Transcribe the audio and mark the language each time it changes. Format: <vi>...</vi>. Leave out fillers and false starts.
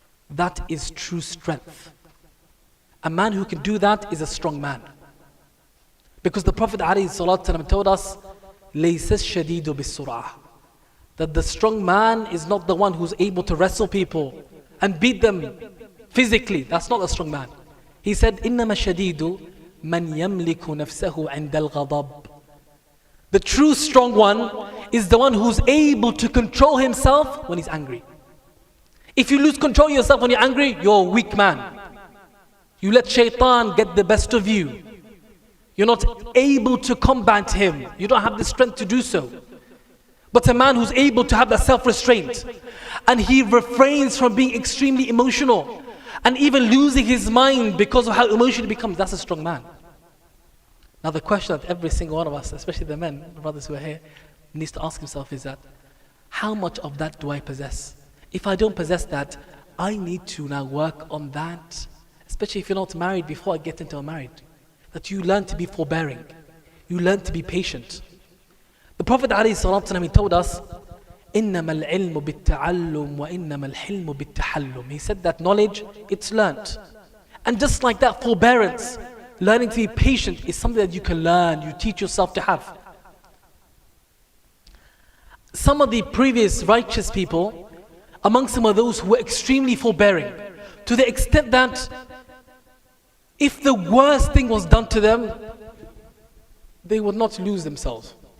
<en>That is true strength. A man who can do that is a strong man. Because the Prophet ﷺ told us,</en> <ar>لَيْسَ الشَّدِيدُ بِالسُّرْعَةِ,</ar> <en>that the strong man is not the one who's able to wrestle people and beat them physically. That's not a strong man. He said,</en> <ar>إِنَّمَا الشَّدِيدُ مَنْ يَمْلِكُ نَفْسَهُ عِنْدَ الْغَضَبِ.</ar> <en>The true strong one is the one who's able to control himself when he's angry. If you lose control of yourself when you're angry, you're a weak man. You let shaitan get the best of you. You're not able to combat him. You don't have the strength to do so. But a man who's able to have that self-restraint and he refrains from being extremely emotional and even losing his mind because of how emotional he becomes, that's a strong man. Now the question that every single one of us, especially the men, the brothers who are here, needs to ask himself is that, how much of that do I possess? If I don't possess that, I need to now work on that, especially if you're not married before I get into a marriage. That you learn to be forbearing, you learn to be patient. The Prophet ﷺ, he told us,</en> <ar>إِنَّمَا الْعِلْمُ بِالتَّعَلُّمِ وَإِنَّمَا الْحِلْمُ بِالتَّحَلُّمِ.</ar> <en>He said that knowledge, it's learnt. And just like that, forbearance, learning to be patient is something that you can learn, you teach yourself to have. Some of the previous righteous people, amongst them are those who were extremely forbearing, to the extent that if the worst thing was done to them, they would not lose themselves.</en>